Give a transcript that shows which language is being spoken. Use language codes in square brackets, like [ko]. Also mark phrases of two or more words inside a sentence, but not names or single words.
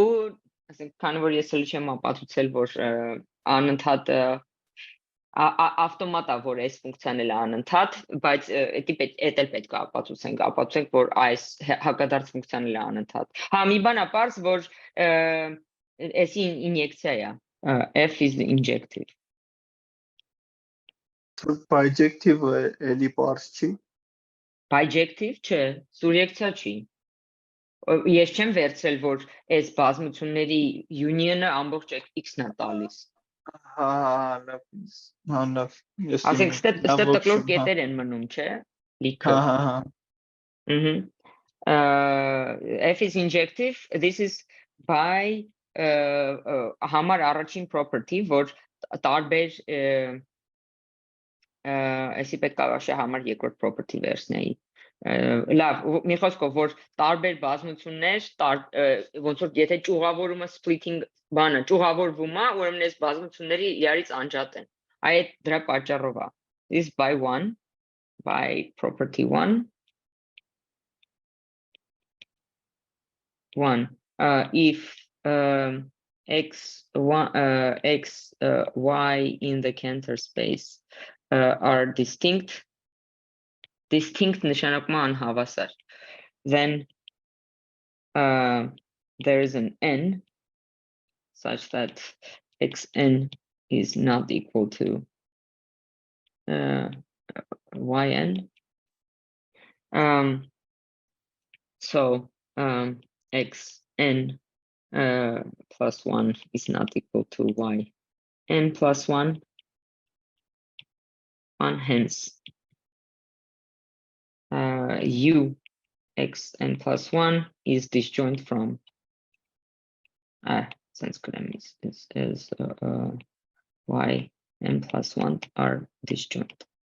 [hy] ասենք, քանի որ ես էլ չեմ ապացուցել, որ անընդհատ ավտոմատ է, որ այս ֆունկցիան էլ է անընդհատ, բայց էդ էլ պետք է ապացուցենք, որ այս հակադարձ ֆունկցիան էլ է անընդհատ։ Հա, մի բան է պարզ, որ էսի ինյեկցիա է, [en] f is injective։ [hy] Bijective-ը էլի պարզ չի։ Bijective չէ, սուրյեկցիա չի։ Ես չեմ վերցրել, որ այս բազմությունների union-ը ամբողջ x-ն է տալիս։ Լավ։ Ասենք, ստեպտակլոր կետեր են մնում, չէ, լիքը։ [en] F is injective, this is by [hy] համար առաջին property, որ տարբեր, այսի պետք է համար երկրորդ property վերցնեի։ Լավ, մի խոսքով, որ տարբեր բազմություններ, ոնց որ եթե ճյուղավորումը splitting բանը ճյուղավորվում է, ուրեմն այս բազմությունների իրարից անջատ են։ Այդ դրա պատճառով է։ [en] This by 1, by property 1. If x, y in the Cantor space are distinct [hy] նշանակում է անհավասար, [en] then there is an n such that xn is not equal to yn. So xn plus 1 is not equal to yn plus 1, and hence u xn plus 1 is disjoint from since is y n plus 1 are disjoint.